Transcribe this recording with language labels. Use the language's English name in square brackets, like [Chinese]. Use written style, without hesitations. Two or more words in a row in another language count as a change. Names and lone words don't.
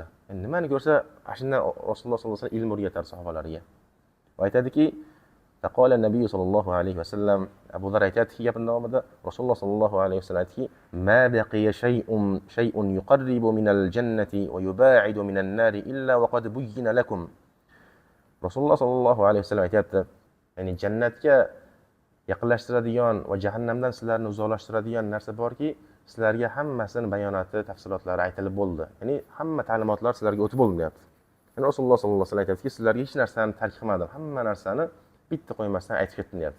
[Uzbek] Endi nimani ko'rsa, shundan Rasululloh [Arabic] صلى الله عليه وسلم [Uzbek] ilm o'rgatardi sahobalariga. Va aytadiki, taqala Nabiy [Arabic] صلى الله عليه وسلم, [Uzbek] Abu Zar aytadiki, gapning davomida Rasululloh [Arabic] صلى الله عليه وسلم [Uzbek] aytdiki, [Arabic] ما بقي شيء يقرب من الجنة ويباعد من النار إلا وقد بين لكم. [Uzbek] Rasululloh [Arabic] صلى الله عليه وسلم [Uzbek] aytayapti, ya'ni jannatga yaqinlashtiradigan va jahannamdan sizlarni uzoqlashtiradigan narsa borki, sizlarga hammasini bayonoti, tafsilotlari aytilib bo'ldi. Ya'ni hamma ta'limotlar sizlarga o'tib bo'ldi, deyapti. Ya'ni Rasululloh [Arabic] صلى الله عليه وسلم [Uzbek] aytadiki, sizlarga hech narsani tark qilmadim, hamma narsani bitta qo'ymasdan aytib ketdim, deyapti.